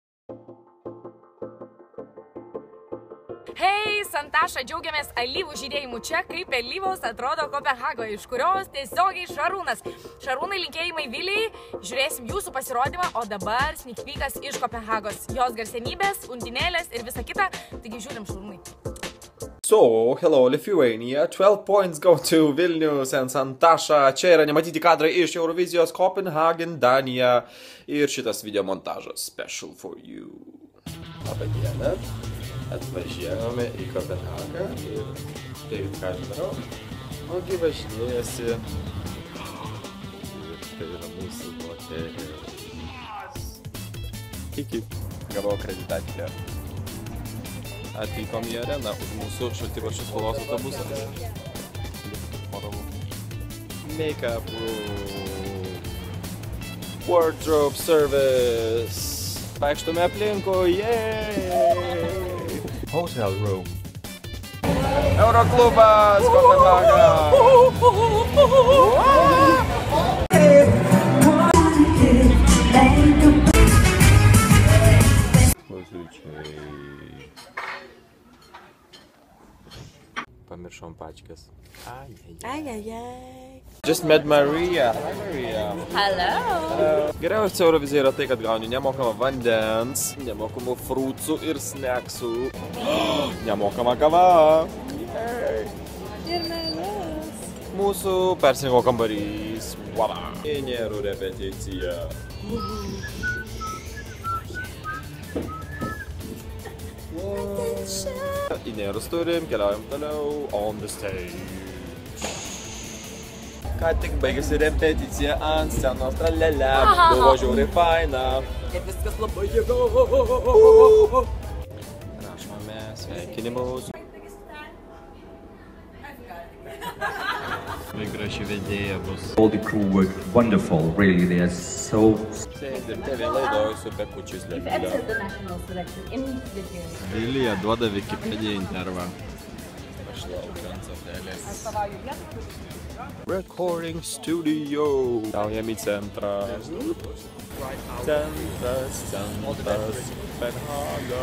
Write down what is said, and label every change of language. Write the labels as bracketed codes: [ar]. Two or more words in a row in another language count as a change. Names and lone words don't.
[lt] Hei, Santaša, džiaugiamės alyvų žydėjimu čia, kaip alyvos atrodo Kopenhagoje, iš kurios tiesiogiai Šarūnas. Šarūnai, linkėjimai Vilijai, žiūrėsim jūsų pasirodymą, o dabar [en] sneak peekas [lt] iš Kopenhagos. Jos garsenybės, undinėlės ir visa kita, taigi žiūrim Šarūnai. [en] So, hello Lithuania, 12 points go to Vilnius and Santaša. [lt] Čia yra nematyti kadrai iš Eurovizijos Copenhagen, Danija. Ir šitas video montažas [en] special for you. [lt] Labą dieną. Atvažiavome į Kopenhagą ir tai ką aš darau, ogi važinėjasi ir tai yra mūsų hotelis. Iki gavau akreditaciją. Atvykom į areną už mūsų šaltibarščių spalvos autobusas. [en] Make-up room, wardrobe service, [lt] vaikštome aplinkui, yeeey! [en] Hotel room. [lt] Euroklubas, Kopenhaga! Pamiršom pačkas. Ajajaj. [en] Just met Maria. Hi Maria. Hello. [lt] Geriausia Eurovizija yra tai, kad gauni nemokamą vandens, nemokamų fruitsų ir snacksų, nemokamą kavą. Ir meilės. Mūsų persirengimo kambarys. Voila. Inierų repeticija. Inierus turim, keliaujam toliau [en] on the stage. [lt] Ką tik baigėsi repeticija ant scenos, tralelė, buvo žiauriai faina. Ir viskas labai jėga. Rašome sveikinimus. Graži vedėja bus. [en] All the crew were wonderful, really. They are so. [lt] Sėdim TV laidoj su Bekučiais Lelylė. Vilija duoda Wikipedia intervą. Aš laukiu ant satelės. [en] Recording studio. [lt] Daujam į centrą. Centras, Kopenhaga.